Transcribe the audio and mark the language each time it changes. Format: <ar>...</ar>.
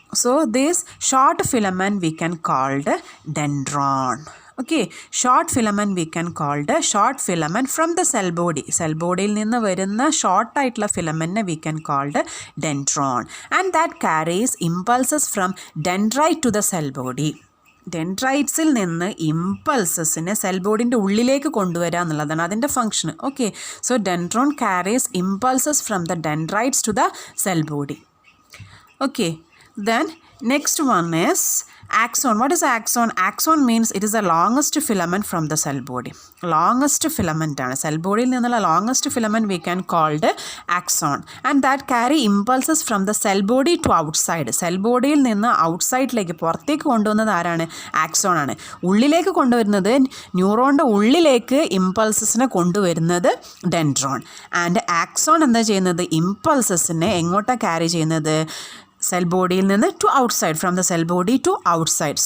<en>So this short filament we can call the dendron. Okay, short filament we can call the short filament from the cell body. Cell body</en> <ml>il ninnu varuna short aayittulla</ml> <en>filament we can call the dendron, and that carries impulses from dendrite to the cell body.</en> <ml>ഡെൻഡ്രൈറ്റ്സിൽ നിന്ന് ഇമ്പൾസസിനെ cell ബോഡിൻ്റെ ഉള്ളിലേക്ക് കൊണ്ടുവരിക എന്നുള്ളതാണ് അതിൻ്റെ function.</ml> <en>Okay, so dendron carries impulses from the dendrites to the cell body. Okay, then next one is axon. What is axon? Axon means it is the longest filament from the cell body. Longest filament</en> <ml>ആണ് cell ബോഡിയിൽ നിന്നുള്ള</ml> <en>longest filament we can call the axon, and that carry impulses from the cell body to outside.</en> <ml>Cell ബോഡിയിൽ നിന്ന് ഔട്ട്സൈഡിലേക്ക് പുറത്തേക്ക് കൊണ്ടുവന്നത് ആരാണ്? Axon ആണ്. ഉള്ളിലേക്ക് കൊണ്ടുവരുന്നത് ന്യൂറോണിൻ്റെ ഉള്ളിലേക്ക് ഇമ്പൾസസിനെ കൊണ്ടുവരുന്നത് ഡെൻഡ്രോൺ. ആൻഡ് ആക്സോൺ എന്താ ചെയ്യുന്നത്? ഇമ്പൾസസിനെ എങ്ങോട്ടാണ് ക്യാരി ചെയ്യുന്നത്? സെൽ ബോഡിയിൽ നിന്ന്</ml> <en>To outside, from the cell body to outside.</en>